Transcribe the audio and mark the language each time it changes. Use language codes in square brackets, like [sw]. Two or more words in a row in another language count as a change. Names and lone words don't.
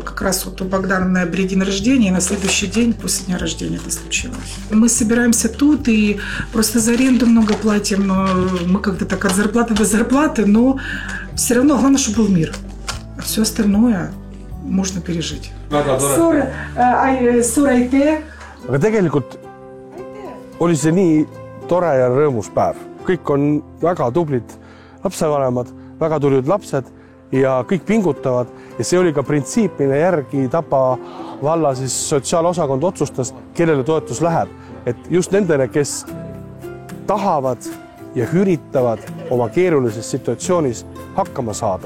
[ru] Как раз вот у Богдана на день рождения, и на следующий день после дня рождения это случилось. Мы собираемся тут и просто за аренду много платим. Мы как-то так от зарплаты до зарплаты, но все равно главное, чтобы был мир. А все остальное можно пережить. [et] Aga tegelikult oli see nii tore ja rõõmus päev. kõik on väga tublid lapsevanemad, väga tublid lapsed ja kõik pingutavad ja see oli ka printsiip, mille järgi Tapa valla siis sotsiaalosakond otsustas, kellele toetus läheb, et just nendele, kes tahavad ja üritavad oma keerulises situatsioonis hakkama saada.